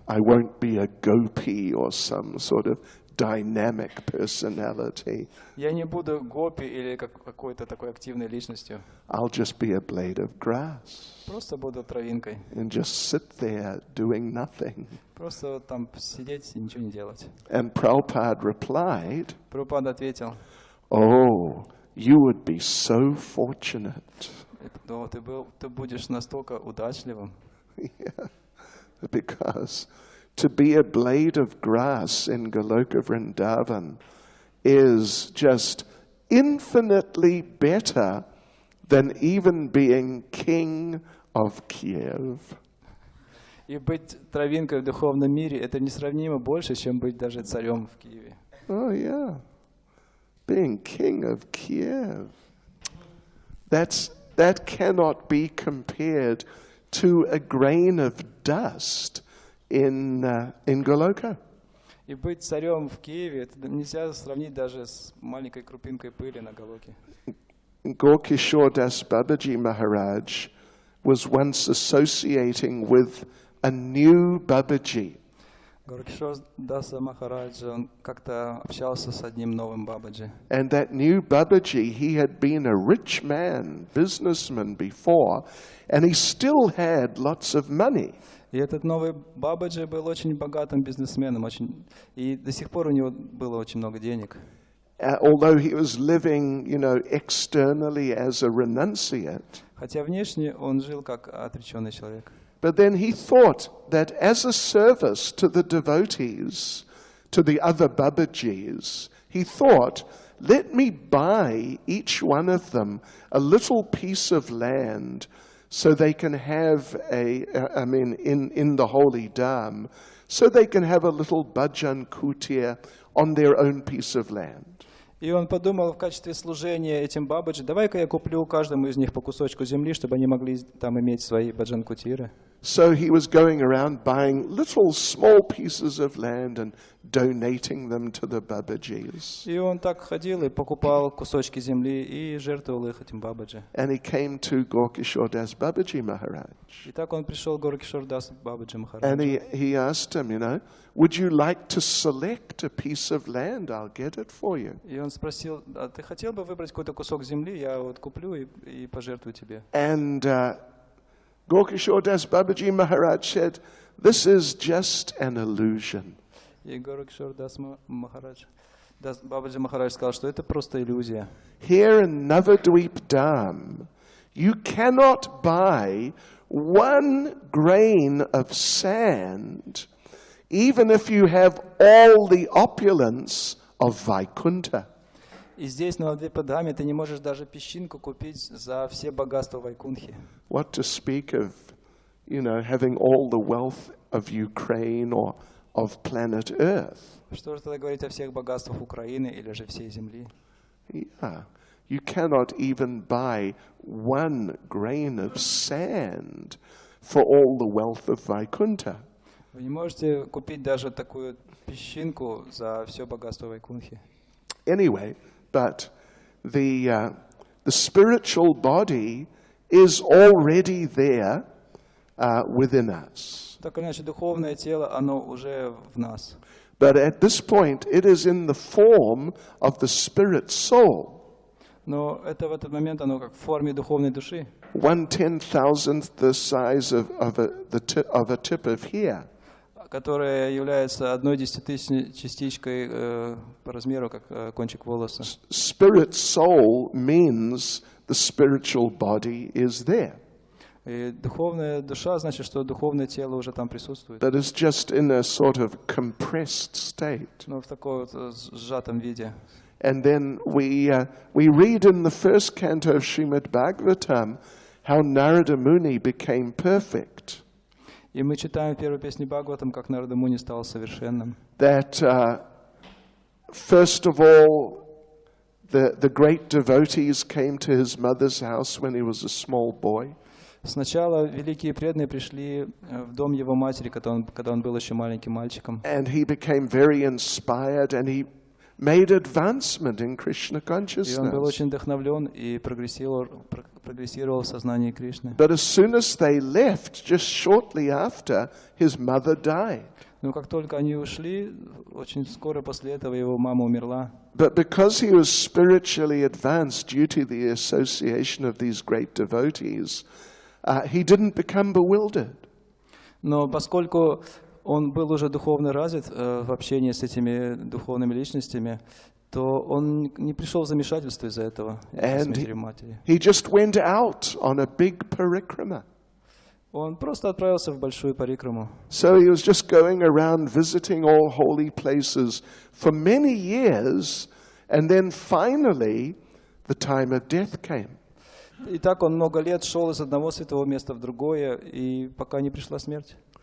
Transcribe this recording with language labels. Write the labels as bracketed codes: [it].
[en] I won't be a gopi or some sort of dynamic personality. [ru] Я не буду гопи или какой-то такой активной личностью. [en] I'll just be a blade of grass [ru] Просто буду травинкой. [en] and just sit there doing nothing. [ru] Просто вот там сидеть и ничего не делать. [en] And Prabhupada replied, [ru] Прабхупада ответил: [en] oh, you would be so fortunate. [ru] «Ну, ты будешь настолько удачливым». [en] Yeah, because to be a blade of grass in Goloka Vrindavan is just infinitely better than even being king of Kiev. [ru] И быть травинкой в духовном мире — это несравнимо больше, чем быть даже царем в Киеве. [en] Oh yeah, being king of Kiev. That cannot be compared to a grain of dust in Goloka. [ru] И быть царем в Киеве — это нельзя сравнить даже с маленькой крупинкой пыли на Галоке. [en] Gaurkishore Das Babaji Maharaj was once associating with a new Babaji. [ru] Горкишор Даса Махарадж, он как-то общался с одним новым Бабаджи. [en] And that new Babaji, he had been a rich man, businessman before, and he still had lots of money. [ru] И этот новый Бабаджи был очень богатым бизнесменом, и до сих пор у него было очень много денег. [en] Although he was living, externally as a renunciate. [ru] Хотя внешне он жил как отреченный человек. [en] But then he thought that as a service to the devotees, to the other Babajis, he thought, let me buy each one of them a little piece of land so they can have in the holy Dham, so they can have a little bhajan kutir on their own piece of land. [ru] И он подумал в качестве служения этим бабаджи: давай-ка я куплю каждому из них по кусочку земли, чтобы они могли там иметь свои баджан-кутиры. [en] So he was going around buying little small pieces of land and donating them to the Babajis. [ru] И он так ходил и покупал кусочки земли и жертвовал их этим бабаджи. [en] And he came to Gaurkishore Das Babaji Maharaj. [ru] И так он пришел к Горкишор Дас Бабаджи [en] And [ru] Махараджу. [en] he asked him, would you like to select a piece of land? I'll get it for you. [ru] И он спросил: а ты хотел бы выбрать какой-то кусок земли? Я вот куплю и пожертвую тебе. [en] And Gaurkishore Das Babaji Maharaj said, this is just an illusion. [ru] И Горкишор Дас Махарадж, Бабаджи Махарадж сказал, что это просто иллюзия. [en] Here in Navadweep Dham, you cannot buy one grain of sand, even if you have all the opulence of Vaikuntha. [ru] И здесь, на Навадвипа-Дхаме, ты не можешь даже песчинку купить за все богатства Вайкунхи. [en] What to speak of, having all the wealth of Ukraine or of planet Earth. [ru] Что же тогда говорить о всех богатствах Украины или же всей Земли? [en] Yeah. You cannot even buy one grain of sand for all the wealth of Vaikuntha. [ru] Вы не можете купить даже такую песчинку за все богатство Вайкунхи. [en] Anyway, but the spiritual body is already there within us. [ru] Так или иначе, духовное тело, оно уже в нас. [en] But at this point, it is in the form of the spirit soul. [ru] Но это в этот момент оно как в форме духовной души. [en] 1/10,000th the size of a tip of hair. [ru] Которая является 1/10,000 частичкой по размеру, как кончик волоса. [en] Spirit soul means the spiritual body is there. [ru] И духовная душа значит, что духовное тело уже там присутствует. [en] But it's just in a sort of compressed state. [ru] Но в такой вот сжатом виде. [en] And then we read in the first canto of Srimad Bhagavatam how Narada Muni became perfect. [ru] И мы читаем в первой песне Бхагаватам, как Нарада Муни стал совершенным. [en] That first of all, the great devotees came to his mother's house when he was a small boy. [ru] Сначала великие преданные пришли в дом его матери, когда он был еще маленьким мальчиком. [en] And he became very inspired, and he made advancement in Krishna [ru] И он был [en] consciousness. [ru] очень вдохновлен и прогрессировал в сознании Кришны. [en] But as soon as they left, just shortly after, his mother died. [ru] Но как только они ушли, очень скоро после этого его мама умерла. [en] But because he was spiritually advanced due to the association of these great devotees, he didn't become bewildered. [ru] Но поскольку он был уже духовно развит в общении с этими духовными личностями, то он не пришел в замешательство из-за этого, с матерью матери. [en] He just went out on a big parikrama. [ru] Он просто отправился в большую парикраму. [en] So he was just going around visiting all holy places for many years, and then finally the time of death came. [ru] И так он много лет шел из одного святого места в другое, и пока не пришла смерть.